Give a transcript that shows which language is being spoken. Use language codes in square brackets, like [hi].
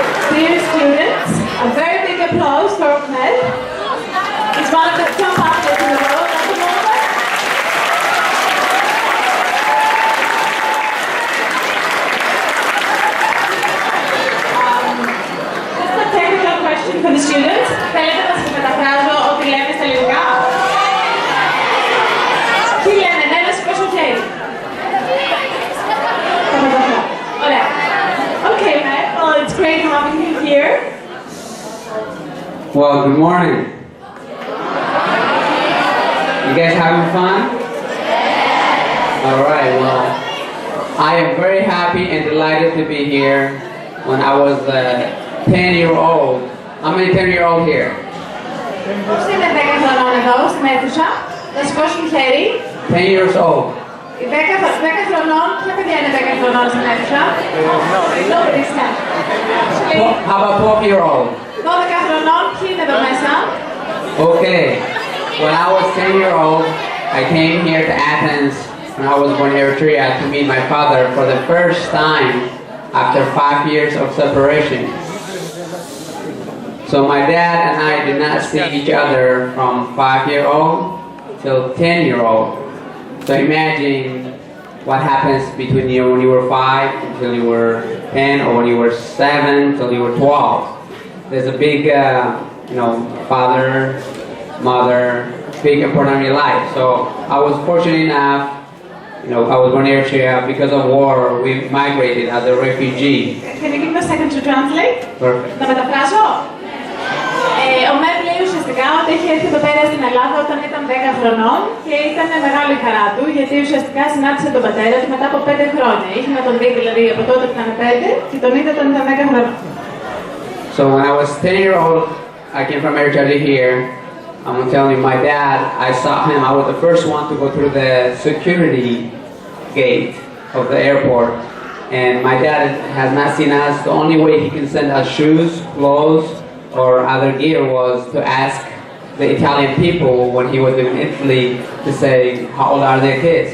[en] Dear students, a very big applause for Med. He's one of the top athletes in the world at the moment. Just a technical question for the students. [el] Θέλετε να σας μεταφράσω ό,τι λένε στα ελληνικά? Τι λένε, ναι, να σηκώσω χέρι. Ωραία. Okay, Med. [en] Well, it's great having you here. Well, good morning. You guys having fun? All right, well, I am very happy and delighted to be here. When I was 10-year-old, how many 10-year-old here? [el] Πώς είναι 10 χρονών εδώ στην αίθουσα? Να σηκώσουν χέρι. [en] 10 years old. [el] 10 χρονών, ποια παιδιά είναι 10 χρονών στην αίθουσα? [en] Nobody's 10. How about 12-year-old? [el] 12 χρονών, ποιοι είναι εδώ μέσα? [en] Okay. When I was 10-year-old, I came here to Athens when I was born in Eritrea to meet my father for the first time after 5 years of separation. So my dad and I did not see each other from 5-year-old till 10-year-old. So imagine what happens between you when you were 5 until you were 10, or when you were 7 till you were 12. There's a big, father, mother, big important in your life. So I was fortunate enough, I was born in Eritrea. Because of war, we migrated as a refugee. Can you give me a second to translate? Perfect. [el] Να μεταφράσω. Ο Μέμ λέει ουσιαστικά ότι έχει έρθει εδώ πέρα στην Ελλάδα όταν ήταν 10 χρονών και ήταν μεγάλη χαρά του, γιατί ουσιαστικά συνάντησε τον πατέρα του μετά από 5 χρόνια. Είχε να τον δει δηλαδή από τότε που ήταν 5 και τον είδε όταν ήταν 10 χρονών. [en] So when I was 10-year-old, I came from Eritrea here. I'm telling you, my dad, I saw him. I was the first one to go through the security gate of the airport. And my dad has not seen us. The only way he can send us shoes, clothes, or other gear was to ask the Italian people when he was in Italy to say, how old are their kids?